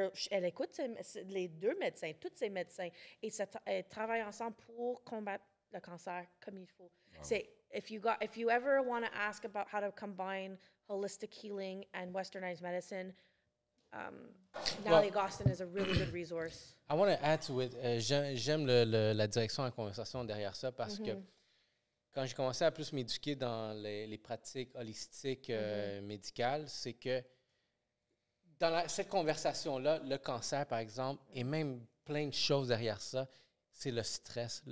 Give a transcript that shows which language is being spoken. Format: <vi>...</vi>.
<fr>Elle écoute les deux médecins, tous ces médecins, et elles travaillent ensemble pour combattre le cancer comme il faut.</fr> <en>Wow.</en> <fr>C'est,</fr> <en>if you ever want to ask about how to combine holistic healing and westernized medicine, Nally Augustin is a really good resource. I want to add to it.</en> <fr>J'aime la direction de la conversation derrière ça parce que quand j'ai commencé à plus m'éduquer dans les pratiques holistiques médicales, c'est que dans cette conversation-là, le cancer, par exemple, et même plein de choses derrière ça, c'est le stress.</fr>